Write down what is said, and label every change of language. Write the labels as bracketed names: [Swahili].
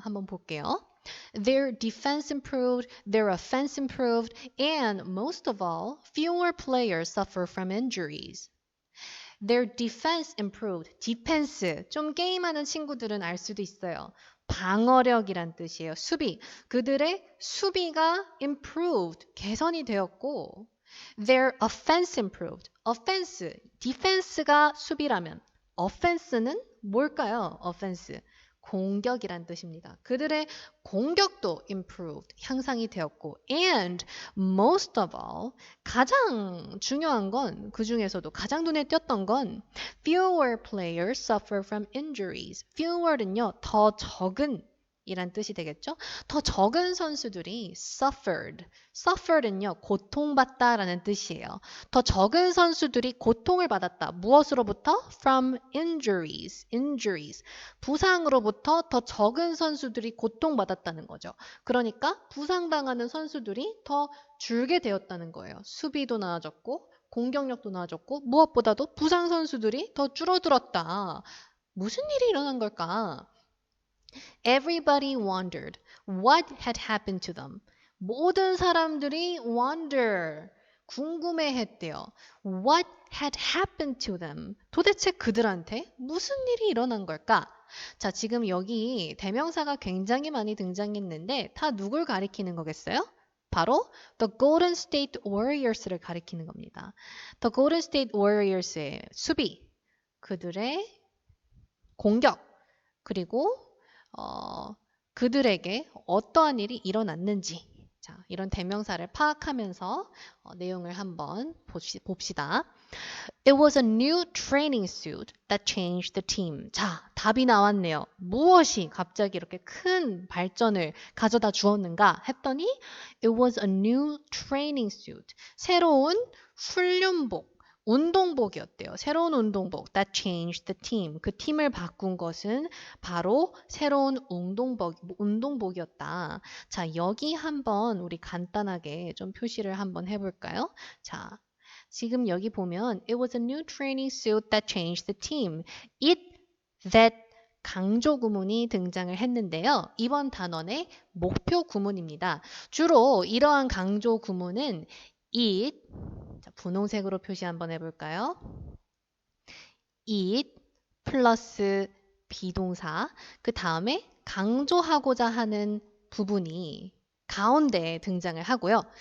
[Korean] 한번 볼게요. [English] Their defense improved, their offense improved, and most of all, fewer players suffer from injuries. Their defense improved. defense. [Korean] 좀 게임하는 친구들은 알 수도 있어요. 방어력이란 뜻이에요. 수비. 그들의 수비가 improved. 개선이 되었고 [English] their offense improved. offense. [Korean] defense가 수비라면 offense는 뭘까요? offense. 공격이란 뜻입니다. 그들의 공격도 improved, 향상이 되었고 [English] and most of all, [Korean] 가장 중요한 건 그 중에서도 가장 눈에 띄었던 건 [English] fewer players suffer from injuries. [Korean] fewer는요, 더 적은 이란 뜻이 되겠죠? 더 적은 선수들이 suffered은요, 고통받다라는 뜻이에요. 더 적은 선수들이 고통을 받았다. 무엇으로부터? [English] From injuries. [Korean] 부상으로부터 더 적은 선수들이 고통받았다는 거죠. 그러니까 부상당하는 선수들이 더 줄게 되었다는 거예요. 수비도 나아졌고 공격력도 나아졌고 무엇보다도 부상 선수들이 더 줄어들었다. 무슨 일이 일어난 걸까? [English] Everybody wondered what had happened to them. [Korean] 모든 사람들이 wonder, 궁금해했대요. [English] What had happened to them? [Korean] 도대체 그들한테 무슨 일이 일어난 걸까? 자, 지금 여기 대명사가 굉장히 많이 등장했는데 다 누굴 가리키는 거겠어요? 바로 The Golden State Warriors를 가리키는 겁니다. The Golden State Warriors의 수비, 그들의 공격, 그리고 그들에게 어떠한 일이 일어났는지 자, 이런 대명사를 파악하면서 내용을 한번 봅시다. [English] It was a new training suit that changed the team. [Korean] 자, 답이 나왔네요. 무엇이 갑자기 이렇게 큰 발전을 가져다 주었는가 했더니 [English] It was a new training suit. [Korean] 새로운 훈련복. 운동복이었대요. 새로운 운동복. [English] That changed the team. [Korean] 그 팀을 바꾼 것은 바로 새로운 운동복이었다. 자, 여기 한번 우리 간단하게 좀 표시를 한번 해볼까요? 자, 지금 여기 보면 [English] It was a new training suit that changed the team. [Korean] It, that 강조 구문이 등장을 했는데요. 이번 단원의 목표 구문입니다. 주로 이러한 강조 구문은 it, 자, 분홍색으로 표시 한번 해볼까요? it 플러스 비동사, 그 다음에 강조하고자 하는 부분이 가운데에 등장을 하고요.